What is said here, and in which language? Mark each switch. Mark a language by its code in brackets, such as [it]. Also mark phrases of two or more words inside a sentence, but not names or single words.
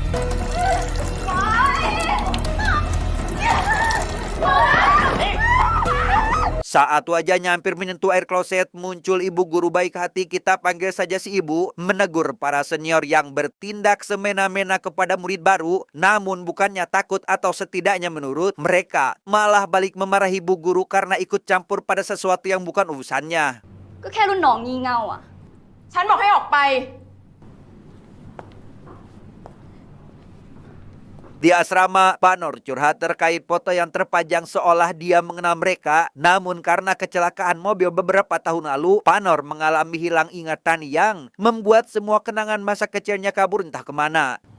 [id] Saat wajahnya hampir menyentuh air kloset, muncul ibu guru baik hati, kita panggil saja si ibu, menegur para senior yang bertindak semena-mena kepada murid baru. Namun bukannya takut atau setidaknya menurut, mereka malah balik memarahi ibu guru karena ikut campur pada sesuatu yang bukan urusannya. [th] ก็แค่รุ่นน้องงี่เง่าอ่ะ ฉันบอกให้ออกไป [id] Di asrama, Panor curhat terkait foto yang terpajang seolah dia mengenal mereka. Namun karena kecelakaan mobil beberapa tahun lalu, Panor mengalami hilang ingatan yang membuat semua kenangan masa kecilnya kabur entah kemana.